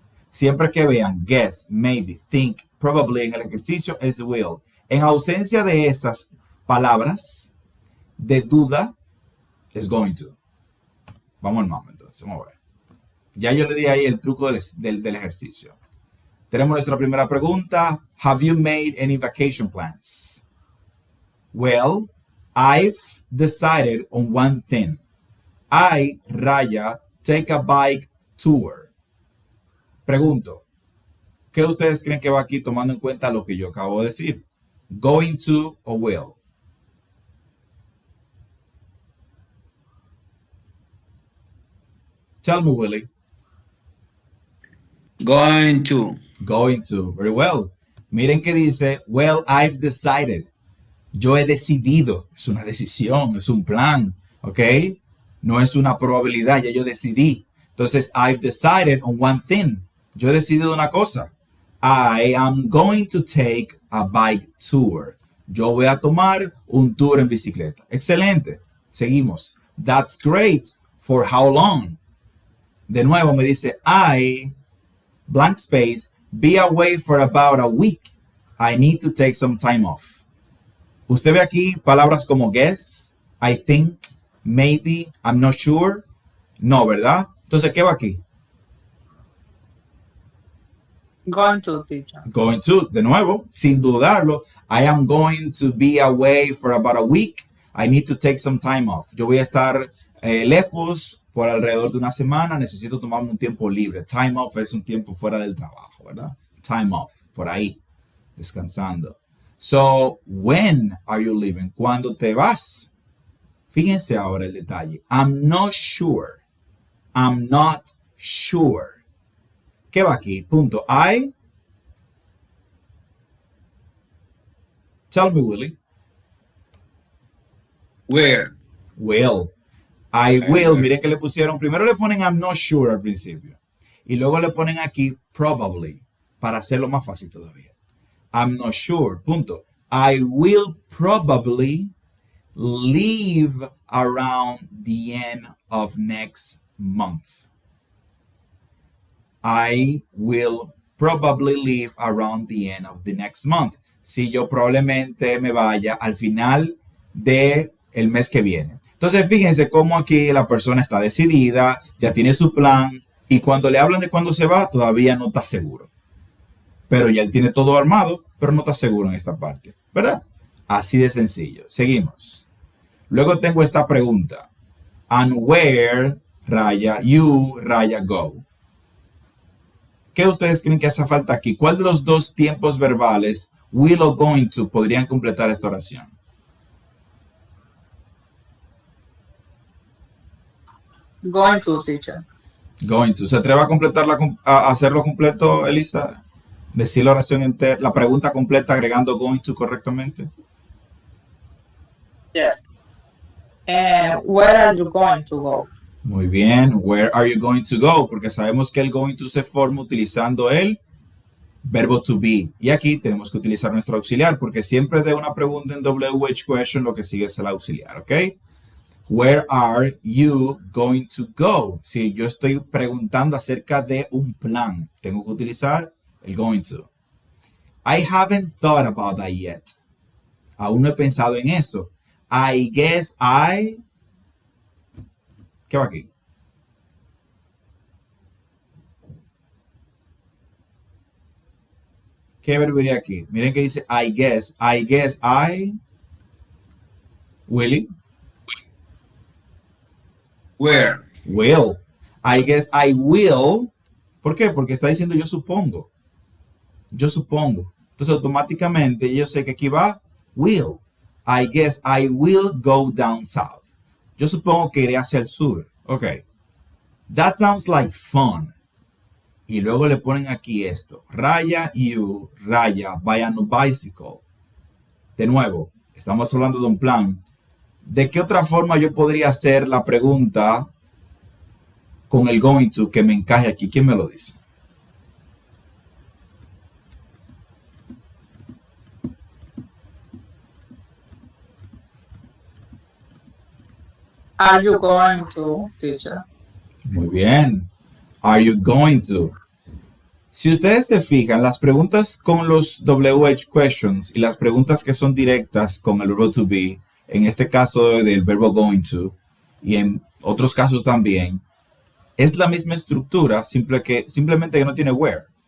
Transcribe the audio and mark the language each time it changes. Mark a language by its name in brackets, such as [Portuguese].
[Spanish] Siempre que vean guess, maybe, think, probably en el ejercicio es will. En ausencia de esas palabras de duda, es going to. Vamos al mambo entonces, vamos a ver. Ya yo le di ahí el truco del ejercicio. Tenemos nuestra primera pregunta. [English] Have you made any vacation plans? Well, I've decided on one thing. I, Raya, take a bike tour. [Spanish] Pregunto, ¿qué ustedes creen que va aquí tomando en cuenta lo que yo acabo de decir? [English] Going to o will. Tell me, Willie. Going to. Going to. Very well. [Spanish] Miren que dice, [English] well, I've decided. [Spanish] Yo he decidido. Es una decisión, es un plan. ¿Ok? No es una probabilidad, ya yo decidí. Entonces, [English] I've decided on one thing. [Spanish] Yo he decidido una cosa. [English] I am going to take a bike tour. [Spanish] Yo voy a tomar un tour en bicicleta. Excelente. Seguimos. [English] That's great. For how long? [Spanish] De nuevo me dice, [English] I, blank space, be away for about a week. I need to take some time off. [Spanish] Usted ve aquí palabras como [English] guess, I think, maybe, I'm not sure. [Spanish] No, ¿verdad? Entonces, ¿qué va aquí? [English] Going to, teacher. Going to, [Spanish] de nuevo, sin dudarlo. [English] I am going to be away for about a week. I need to take some time off. [Spanish] Yo voy a estar lejos por alrededor de una semana. Necesito tomarme un tiempo libre. [English] Time off [Spanish] es un tiempo fuera del trabajo, ¿verdad? [English] Time off, [Spanish] por ahí, descansando. [English] So, when are you leaving? [Spanish] ¿Cuándo te vas? Fíjense ahora el detalle. [English] I'm not sure. I'm not sure. [Spanish] ¿Qué va aquí? Punto. [English] I. Tell me, Willie. Where? [Spanish] Will. [English] I will. [Spanish] Miren que le pusieron. Primero le ponen [English] I'm not sure [Spanish] al principio. Y luego le ponen aquí probably. Para hacerlo más fácil todavía. [English] I'm not sure. [Spanish] Punto. [English] I will probably leave around the end of next month. I will probably leave around the end of the next month. [Spanish] Si yo probablemente me vaya al final del mes que viene. Entonces, fíjense cómo aquí la persona está decidida, ya tiene su plan, y cuando le hablan de cuándo se va, todavía no está seguro. Pero ya él tiene todo armado, pero no está seguro en esta parte, ¿verdad? Así de sencillo. Seguimos. Luego tengo esta pregunta. [English] And where, [Spanish] raya, you, raya, go. ¿Qué ustedes creen que hace falta aquí? ¿Cuál de los dos tiempos verbales, will o going to, podrían completar esta oración? [English] Going to, teacher. Going to. [Spanish] ¿Se atreve a completarla, a hacerlo completo, Elisa? Decir la oración entera, la pregunta completa agregando going to correctamente. [English] Yes. And where are you going to go? [Spanish] Muy bien. [English] Where are you going to go? [Spanish] Porque sabemos que el going to se forma utilizando el verbo to be. Y aquí tenemos que utilizar nuestro auxiliar porque siempre de una pregunta en WH question lo que sigue es el auxiliar, ¿ok? [English] Where are you going to go? [Spanish] Si yo estoy preguntando acerca de un plan, tengo que utilizar el going to. [English] I haven't thought about that yet. [Spanish] Aún no he pensado en eso. [English] I guess I... [Spanish] ¿Qué va aquí? ¿Qué verbo iría aquí? Miren que dice I guess. [English] I guess I... [Spanish] Willie? [English] Where? Will. I guess I will. [Spanish] ¿Por qué? Porque está diciendo yo supongo. Yo supongo. Entonces automáticamente yo sé que aquí va will. [English] I guess I will go down south. [Spanish] Yo supongo que iré hacia el sur. Ok. [English] That sounds like fun. [Spanish] Y luego le ponen aquí esto. [English] Raya, you, raya, buy a new bicycle. [Spanish] De nuevo, estamos hablando de un plan. ¿De qué otra forma yo podría hacer la pregunta con el going to que me encaje aquí? ¿Quién me lo dice? [English] Are you going to, teacher? [Spanish] Muy bien. [English] Are you going to? [Spanish] Si ustedes se fijan, las preguntas con los WH questions y las preguntas que son directas con el verbo to be, en este caso del verbo going to, y en otros casos también, es la misma estructura, simplemente que no tiene where.